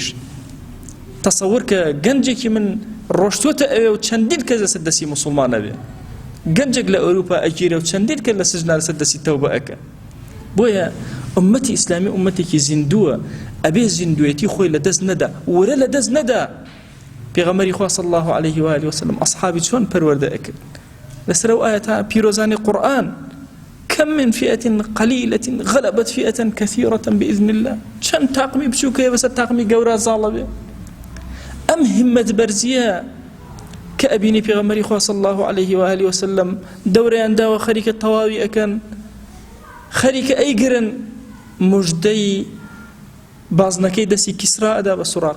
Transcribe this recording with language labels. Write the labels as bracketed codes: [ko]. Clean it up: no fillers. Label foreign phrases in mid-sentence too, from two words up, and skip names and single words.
[ckb] تەسەوور کە گەنجێکی من ڕۆشتوتە ئەوێ و چەندین کەس لەسەر دەستی موسڵمانە بێ، گەنجێک لە ئەوروپا ئەگیرە و چەندین کەس لە سژنا لەسەر دەستی تەوبە ئەکە. بۆیە ئومەتی ئیسلامی ئومەتێکی زیندووە، ئەبێ زیندوێتی خۆی لە دەست نەدا، وەرە لە دەست نەدا. پێغەمبەری خوا [ar] صلی الله عليه و آله وسلم [ckb] ئەصحابی چۆن پەروەردە ئەکرد لەسەر ئەو ئاەتە پیرۆزانی قورئان: [ar] كم من فئة قليلة غلبت فئة كثيرة بإذن الله. [ckb] چەند تاقمی بچووکەیە بەسەر تاقمی گەورە زاڵە بێ. ئەم هیممەت بەرزیە کە ئەبینی پێغەمبەری خوا [ar] صلی الله عليه و آله وسلم [ckb] دەورەیان داوە خەریکە تەواوی ئەکەن، خەریکە ئەیگرن موژدەی بازنەکەی دەستی کیسرا ئەدا بە سوراق.